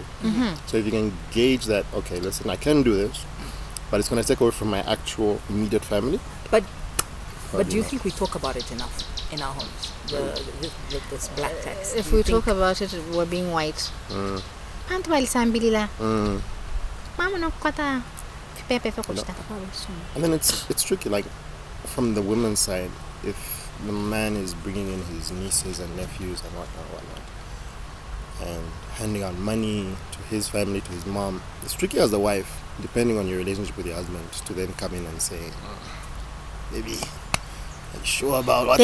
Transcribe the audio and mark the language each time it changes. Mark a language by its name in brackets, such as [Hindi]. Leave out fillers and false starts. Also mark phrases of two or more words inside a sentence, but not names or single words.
[English] So if you can gauge that, okay, listen, I can do this, but it's going to take away from my actual immediate family. But Probably do you not. think we talk about it enough in our homes? This black tax. If Do you we think- talk about it, we're being white. [Bemba] Antu walisambilila. Mama nakukwata kipepe fyo kuchita. [English] And then it's tricky, like from the women's side, if the man is bringing in his nieces and nephews and whatnot, and handing out money to his family, to his mom, it's tricky as the wife, depending on your relationship with your husband, to then come in and say, baby, are you sure about what